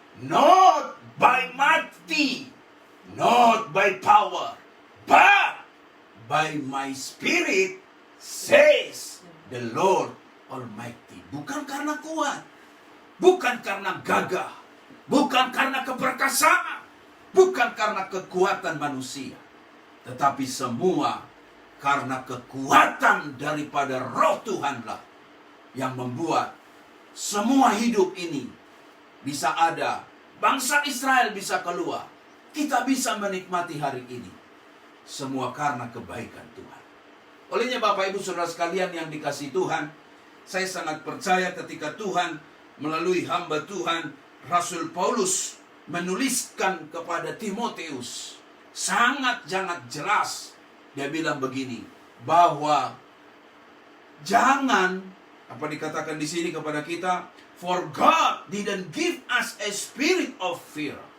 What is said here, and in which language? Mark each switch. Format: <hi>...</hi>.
<en>Not by mighty, not by power, but by my spirit, says the Lord Almighty.</en> <id>Bukan karena kuat, bukan karena gagah, bukan karena keperkasaan, bukan karena kekuatan manusia, tetapi semua karena kekuatan daripada Roh Tuhanlah yang membuat semua hidup ini bisa ada. Bangsa Israel bisa keluar. Kita bisa menikmati hari ini. Semua karena kebaikan Tuhan. Olehnya Bapak Ibu Saudara sekalian yang dikasihi Tuhan, saya sangat percaya ketika Tuhan melalui hamba Tuhan Rasul Paulus menuliskan kepada Timotius, sangat jelas dia bilang begini, bahwa Jangan, apa dikatakan di sini kepada kita?</id> <en>For God didn't give us a spirit of fear.</en>